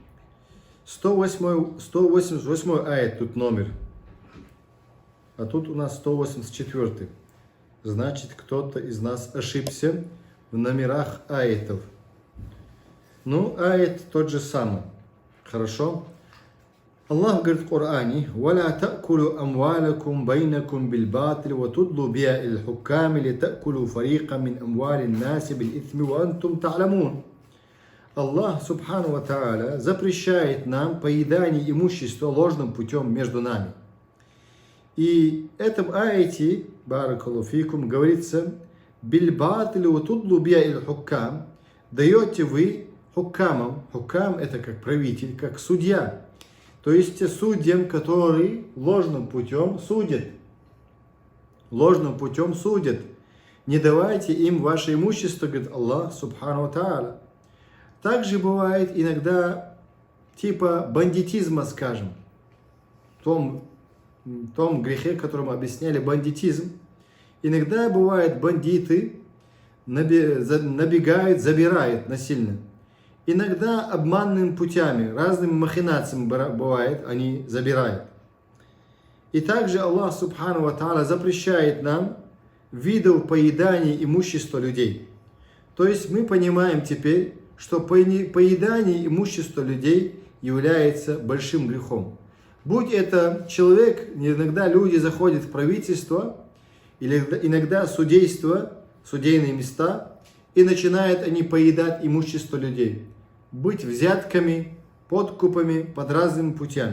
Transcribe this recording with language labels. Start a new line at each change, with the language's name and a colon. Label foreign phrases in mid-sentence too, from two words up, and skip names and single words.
Russian: 188 аят тут номер, а тут у нас 184. Значит, кто-то из нас ошибся в номерах аятов. Ну, аят тот же самый. Хорошо? Аллах говорит в Коране:
Arabic: «ولا تأكلوا أموالكم بينكم بالباطل وتدلوا بها إلى الحكام لتأكلوا فريقا من أموال الناس بالإثم وأنتم تعلمون». الله سبحانه وتعالى,
Russian: запрещает нам поедание имущества ложным путем между нами. И в этом аяте,
Arabic: بارك الله فيكم,
Russian: говорится:
Arabic: «بالباطل وتدلوا بها إلى الحكام»,
Russian: даете вы хуккамам. Хуккам — это как правитель, как судья. То есть судьям, которые ложным путем судят. Ложным путем судят. Не давайте им ваше имущество, говорит Аллах,
Arabic: سبحانه وتعالى.
Russian: Также бывает иногда типа бандитизма, скажем. В том грехе, которым объясняли бандитизм. Иногда бывают бандиты, набегают, забирают насильно. Иногда обманными путями, разными махинациями бывает, они забирают. И также Аллах
Arabic: سبحانه وتعالى
Russian: запрещает нам видов поедания имущества людей. То есть мы понимаем теперь, что поедание имущества людей является большим грехом. Будь это человек, иногда люди заходят в правительство, или иногда судейство, судейные места, и начинают они поедать имущество людей, быть взятками, подкупами, под разными путями.